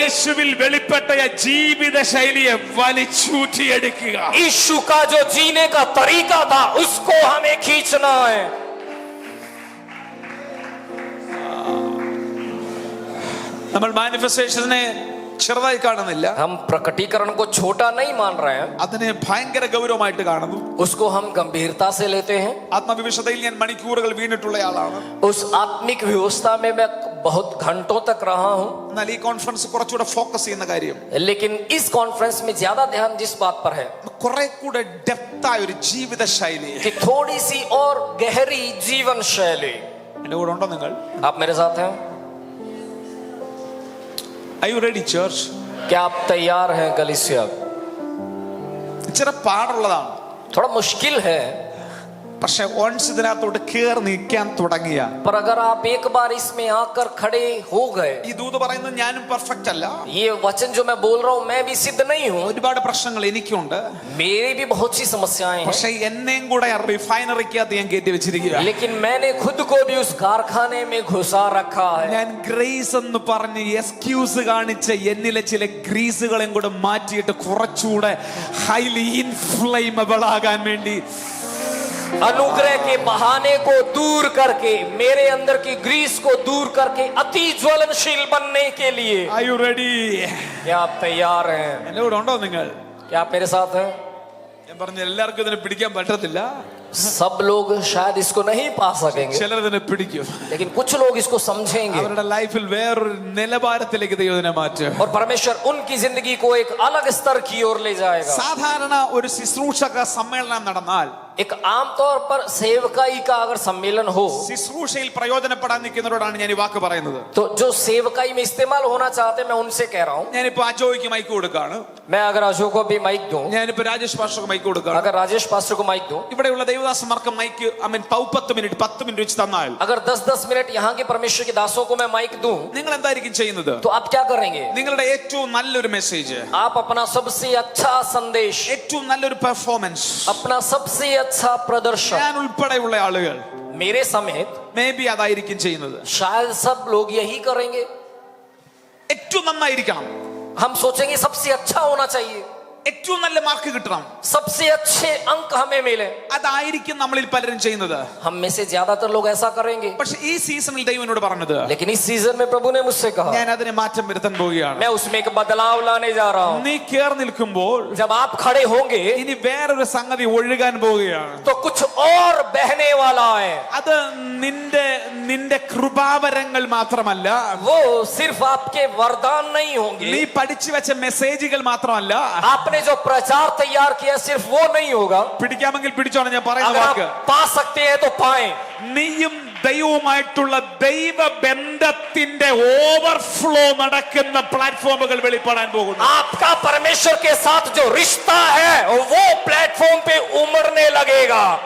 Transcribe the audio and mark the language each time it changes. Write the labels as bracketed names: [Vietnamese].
[Malayalam] യേശുവിൽ വെളിപ്പെട്ട ജീവിത ശൈലിയെ വലിച്ചൂറ്റിയെടുക്കുക. [Hindi] यीशु का जो जीने का तरीका था उसको हमें खींचना है. [Malayalam] നമ്മൾ മാനിഫെസ്റ്റേഷനെ ചെറുതായി കാണുന്നില്ല, [Hindi] हम प्रकटीकरण को छोटा नहीं मान रहे हैं, [Malayalam] അതിനെ ഭയങ്കര ഗൗരവമായിട്ട് കാണുന്നു. [Hindi] उसको हम गंभीरता से लेते हैं. [Malayalam] ആത്മവിശുദ്ധയിൽ ഞാൻ മണിക്കൂറുകൾ വീണിട്ടുള്ള ആളാണ്. [Hindi] उस आत्मिक व्यवस्था में मैं बहुत घंटों तक रहा हूं. [Malayalam] എന്നാൽ ഈ കോൺഫറൻസ് കുറച്ചുകൂടെ ഫോക്കസ് ചെയ്യുന്ന കാര്യം, [Hindi] लेकिन इस कॉन्फ्रेंस में ज्यादा ध्यान जिस बात पर है [Malayalam] കുറെ കൂടെ ഡെപ്തായ ഒരു ജീവിത ശൈലി. [Hindi] कि थोड़ी सी और गहरी जीवन शैली. [Malayalam] എന്റെ കൂടെ ഉണ്ടോ നിങ്ങൾ? [Hindi] आप मेरे साथ हैं? [English] Are you ready, church? [Hindi] क्या आप तैयार हैं कलीसिया? [Malayalam] ഇച്ചിരി പാടുള്ളതാണ്. [Hindi] थोड़ा मुश्किल है, [Malayalam] പക്ഷെ once ഇതിനകത്തോട്ട് കേറി നിൽക്കാൻ തുടങ്ങിയ, [Hindi] पर अगर आप एक बार इसमें आकर खड़े हो गए, [Malayalam] ഈ ദൂത് പറയുന്നത് ഞാനും പെർഫെക്റ്റ് അല്ല, [Hindi] ये वचन जो मैं बोल रहा हूँ मैं भी सिद्ध नहीं हूँ, [Malayalam] ഒരുപാട് പ്രശ്നങ്ങൾ എനിക്കുണ്ട്. [Hindi] मेरी भी बहुत सी समस्याएं हैं, [Malayalam] പക്ഷെ എന്നെയും കൂടെ റിഫൈനറിക്കകത്ത് ഞാൻ കയറ്റി വെച്ചിരിക്കുക. [Hindi] लेकिन मैंने खुद को भी उस कारखाने में घुसा रखा है. [Malayalam] ഞാൻ ഗ്രേസ് എന്ന് പറഞ്ഞ് എക്സ്ക്യൂസ് കാണിച്ച് എന്നിലെ ചില ഗ്രീസുകളെയും കൂടെ മാറ്റിയിട്ട് കുറച്ചുകൂടെ ഹൈലി ഇൻഫ്ലേമബിൾ ആകാൻ വേണ്ടി, [Hindi] अनुग्रह के बहाने को दूर करके, मेरे अंदर की ग्रीस को दूर करके अति ज्वलनशील बनने के लिए. [English] Are you ready? [Hindi] क्या आप तैयार हैं? [Malayalam] എന്റെ കൂടെ ഉണ്ടോ നിങ്ങൾ? [Hindi] क्या आप मेरे साथ हैं? [Malayalam] ഞാൻ പറഞ്ഞ എല്ലാവർക്കും ഇതിനെ പിടിക്കാൻ പറ്റത്തില്ല. [Hindi] सब लोग शायद इसको नहीं पा सकेंगे, [Malayalam] ചിലർ ഇതിനെ പിടിക്കും. [Hindi] लेकिन कुछ लोग इसको समझेंगे [Malayalam] അവരുടെ ലൈഫിൽ വേറൊരു നിലവാരത്തിലേക്ക് ദൈവം ഇതിനെ മാറ്റും. [Hindi] और परमेश्वर उनकी जिंदगी को एक अलग स्तर की ओर ले जाएगा. [Malayalam] സാധാരണ ഒരു ശുശ്രൂഷക സമ്മേളനം നടന്നാൽ, [Hindi] एक आमतौर पर सेवकाई का अगर सम्मेलन हो, [Malayalam] ശുശ്രൂഷയിൽ പ്രയോജനപ്പെടാൻ നിൽക്കുന്നവരോടാണ് ഞാൻ ഈ വാക്ക് പറയുന്നത്. [Hindi] तो जो सेवकाई में इस्तेमाल होना चाहते हैं मैं उनसे कह रहा हूँ. [Malayalam] ഞാനിപ്പോ അജോയ്ക്ക് മൈക്ക് കൊടുക്കാണ്. [Hindi] मैं अगर अजय को भी माइक दूं, [Malayalam] ഞാനിപ്പോ രാജേഷ് പാസ്റ്റർക്ക് മൈക്ക് കൊടുക്കാണ്. [Hindi] अगर राजेश पास्टर को माइक दूं, [Malayalam] ഇവിടെയുള്ള ദൈവദാസന്മാർക്ക് മൈക്ക് 10 മിനിറ്റ് വെച്ച് തന്നാൽ, [Hindi] अगर 10-10 मिनट यहाँ के परमेश्वर के दासों को मैं माइक दूं, [Malayalam] നിങ്ങൾ എന്തായിരിക്കും ചെയ്യുന്നത്? [Hindi] तो आप क्या करेंगे? [Malayalam] നിങ്ങളുടെ ഏറ്റവും നല്ലൊരു മെസ്സേജ്, [Hindi] आप अपना सबसे अच्छा संदेश, [Malayalam] ഏറ്റവും നല്ലൊരു പെർഫോമൻസ്, [Hindi] अपना सबसे अच्छा प्रदर्शन, [Malayalam] ഞാൻ ഉൾപ്പെടെയുള്ള ആളുകൾ [Hindi] मेरे समेत [Malayalam] മേ ബി അതായിരിക്കും ചെയ്യുന്നത്. [Hindi] शायद सब लोग यही करेंगे. [Malayalam] ഏറ്റവും നന്നായിരിക്കണം, [Hindi] हम सोचेंगे सबसे अच्छा होना चाहिए, [Malayalam] ഏറ്റവും നല്ല മാർക്ക് കിട്ടണം, [Hindi] सबसे अच्छे अंक हमें मिले. [Malayalam] അതായിരിക്കും നമ്മളിൽ പലരും ചെയ്യുന്നത്. [Hindi] हम में से ज्यादातर लोग ऐसा करेंगे. [Malayalam] പക്ഷെ ഈ സീസണിൽ ദൈവം എന്നോട് പറഞ്ഞത്, [Hindi] लेकिन इस सीजन में प्रभु ने मुझसे कहा, [Malayalam] ഞാൻ അതിനെ മാറ്റം വരുത്താൻ പോവുകയാണ്. [Hindi] मैं उसमें एक बदलाव लाने जा रहा हूँ. [Malayalam] നീ കേറി നിൽക്കുമ്പോൾ [Hindi] जब आप खड़े होंगे [Malayalam] ഇനി വേറൊരു സംഗതി ഒഴുകാൻ പോവുകയാണ്. [Hindi] तो कुछ और बहने वाला है. [Malayalam] അത് നിന്റെ കൃപാവരങ്ങൾ മാത്രമല്ല, [Hindi] वो सिर्फ आपके वरदान नहीं होंगे, [Malayalam] നീ പഠിച്ചു വെച്ച മെസ്സേജുകൾ മാത്രമല്ല, [Hindi] आपने जो प्रचार तैयार किया सिर्फ वो नहीं होगा. [Malayalam] പിടിക്കാമെങ്കിൽ പിടിച്ചോണം ഞാൻ പറയുന്ന [Hindi] अगर [Malayalam] വാക്ക്. [Hindi] आप पा सकते हैं तो पाएं. [Malayalam] നീയും ദൈവവുമായിട്ടുള്ള ദൈവബന്ധത്തിന്റെ ഓവർഫ്ലോ നടക്കുന്ന പ്ലാറ്റ്ഫോമുകൾ വെളിപ്പെടാൻ പോകുന്നു. [Hindi] आपका परमेश्वर के साथ जो रिश्ता है वो प्लेटफॉर्म पे उमड़ने लगेगा.